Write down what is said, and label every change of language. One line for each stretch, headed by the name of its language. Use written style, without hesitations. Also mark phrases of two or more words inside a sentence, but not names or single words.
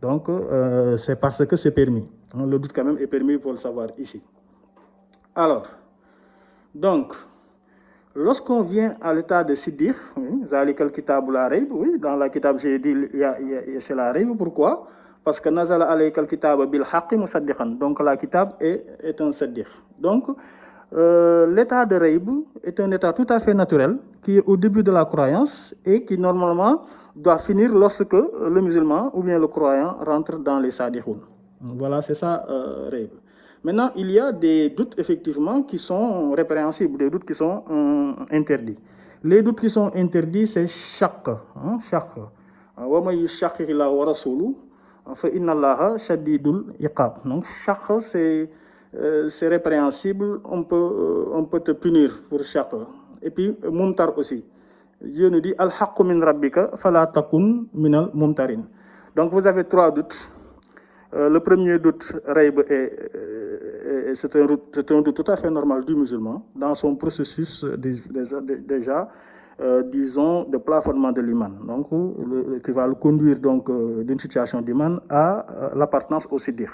French: Donc, c'est parce que c'est permis. Le doute quand même est permis, pour le savoir ici. Alors, donc, lorsqu'on vient à l'état de siddiq,
Arabic: ذلك الكتاب لا ريب,
French: oui, dans la kitab j'ai dit c'est la raïb. Pourquoi? Parce que
Arabic: نزل عليك الكتاب بالحق مصدقا.
French: Donc la kitab est un siddiq. Donc l'état de raïb est un état tout à fait naturel qui est au début de la croyance et qui normalement doit finir lorsque le musulman ou bien le croyant rentre dans les sadiqoun. Voilà, c'est ça raïb. Maintenant, il y a des doutes effectivement qui sont répréhensibles, des doutes qui sont interdits. Les doutes qui sont interdits, c'est shakk.
Arabic: و ما يشاقق الله و رسوله ف إن الله شديد العقاب.
French: Donc shakk, c'est répréhensible, on peut te punir pour shakk. Et puis mumtar aussi. Dieu nous dit
Arabic: الحق من ربك فلا تكن من الممترين.
French: Donc vous avez trois doutes. Le premier doute, raïb, c'est un doute tout à fait normal du musulman dans son processus déjà, disons, de plafonnement de l'iman. Donc, qui va le conduire donc d'une situation d'iman à l'appartenance au siddiq.